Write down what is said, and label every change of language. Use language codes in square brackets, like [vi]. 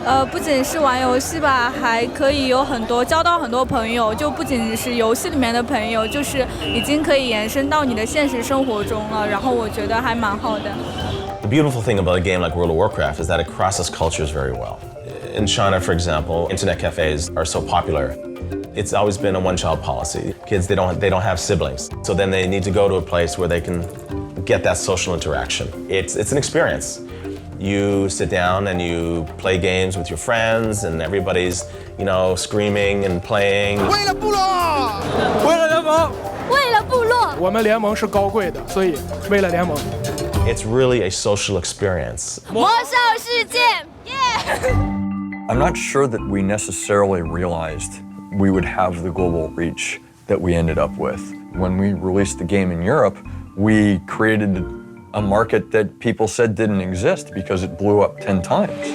[zh] 不仅是玩游戏吧，还可以有交到很多朋友，就不仅是游戏里面的朋友，就是已经可以延伸到你的现实生活中了。然后我觉得还蛮好的。 [en] The beautiful thing about a game like World of Warcraft is that it crosses cultures very well. In China, for example, internet cafes are so popular. It's always been a one-child policy. Kids, they don't have siblings, so then they need to go to a place where they can get that social interaction. It's an experience. You sit down and you play games with your friends, and everybody's, screaming and playing. [zh] 为了部落，为了联盟，为了部落，我们联盟是高贵的，所以为了联盟。 [en] It's really a social experience. [zh] 魔兽世界 [en] I'm not sure that we necessarily realized we would have the global reach that we ended up with. When we released the game in Europe, we created a market that people said didn't exist because it blew up 10 times.